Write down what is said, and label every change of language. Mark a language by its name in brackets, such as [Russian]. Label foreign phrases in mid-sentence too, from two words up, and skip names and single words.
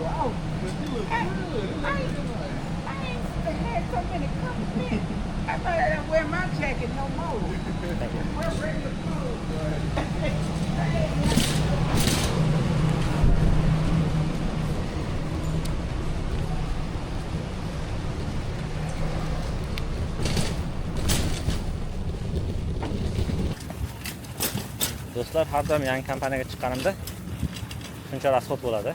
[English] Oh, I ain't had so many compliments. I thought I didn't wear my jacket no more. Wear regular clothes. [Uzbek] Do'stlar, har doim yangi kompaniyaga chiqqanimda shuncha rasxod bo'ladi.